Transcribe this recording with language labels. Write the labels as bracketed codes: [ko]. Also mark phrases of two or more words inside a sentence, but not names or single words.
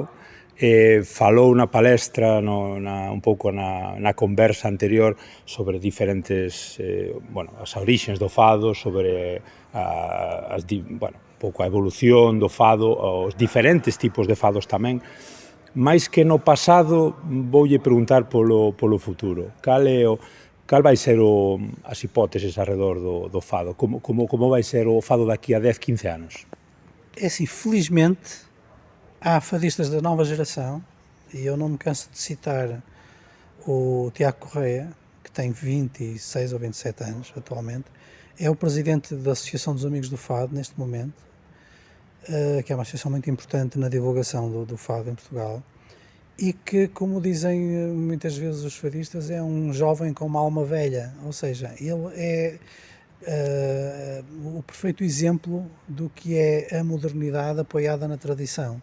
[gl] Falou na palestra, un pouco na conversa anterior, sobre diferentes, as orixes do fado, sobre un pouco a evolución do fado, os diferentes tipos de fados tamén. Mais que no pasado, voulle preguntar polo futuro. Cal vai ser as hipóteses arredor do fado? Como vai ser o fado daqui a 10, 15 anos? [pt] É assim, felizmente, há fadistas da nova geração, e eu não me canso de citar o Tiago Correia, que tem 26 ou 27 anos atualmente, é o presidente da Associação dos Amigos do Fado neste momento, que é uma associação muito importante na divulgação do fado em Portugal, e que, como dizem muitas vezes os fadistas, é um jovem com uma alma velha, ou seja, ele é o perfeito exemplo do que é a modernidade apoiada na tradição.